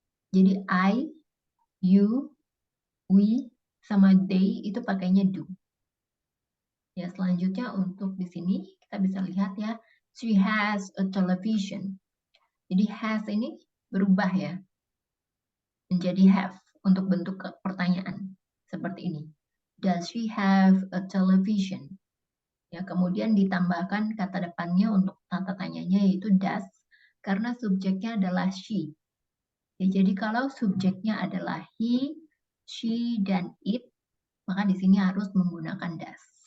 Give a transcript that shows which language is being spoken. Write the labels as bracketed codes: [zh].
[id] Jadi [en] I, you, we [id] sama they itu pakainya do. Ya, selanjutnya untuk di sini kita bisa lihat ya, [en] she has a television. [id] Jadi has ini berubah ya menjadi have untuk bentuk pertanyaan seperti ini. [en] Does she have a television? [id] Ya, kemudian ditambahkan kata depannya untuk tanda tanyanya yaitu does karena subjeknya adalah she. Ya, jadi kalau subjeknya adalah he, she, dan it, maka di sini harus menggunakan does.